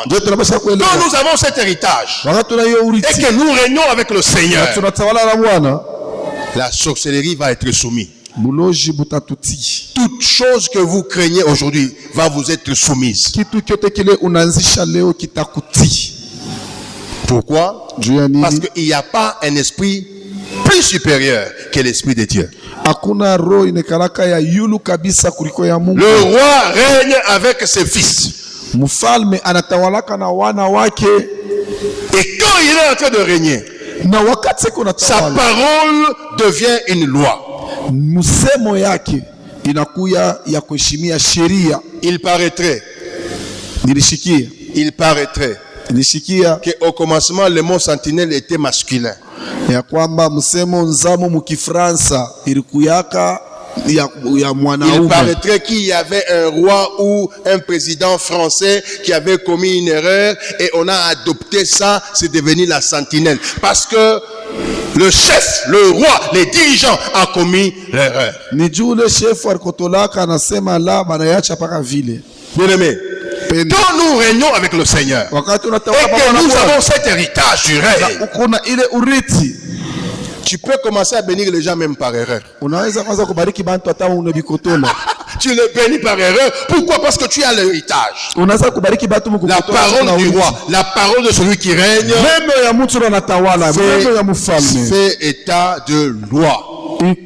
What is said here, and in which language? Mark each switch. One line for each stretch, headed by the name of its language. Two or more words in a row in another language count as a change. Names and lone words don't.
French: Quand nous avons cet héritage et que nous régnons avec le Seigneur, la sorcellerie va être soumise. Toute chose que vous craignez aujourd'hui va vous être soumise. Pourquoi? Parce qu'il n'y a pas un esprit plus supérieur que l'Esprit de Dieu.
Swahili: Hakuna roho inekalaka ya yulu kabisa kuliko ya Mungu.
French: Le roi règne avec ses fils.
Swahili: Mfalme anatawalaka na wana wake.
French: Et quand il est en train de régner,
Swahili: na wakati
French: sa parole devient une loi.
Swahili: Msemo yake inakuya ya kuheshimia sheria.
French: Il paraîtrait que au commencement le mot sentinelle était masculin.
Swahili: Ya kwamba msemo nzamo mukifransa ilikuyaka ya mwanaume.
French: Il paraîtrait qu'il y avait un roi ou un président français qui avait commis une erreur et on a adopté ça, c'est devenu la sentinelle. Parce que le chef, le roi, les dirigeants ont commis l'erreur.
Swahili: Ni juu
French: le chef
Swahili: alikotolaka anasema la banayacha paka vile.
French: Bien-aimé, quand nous régnons avec le Seigneur et que nous avons cet héritage du règne, tu peux commencer à bénir les gens même par erreur. Tu les bénis par erreur. Pourquoi? Parce que tu as l'héritage. La parole du roi, la parole de celui qui règne fait état de loi.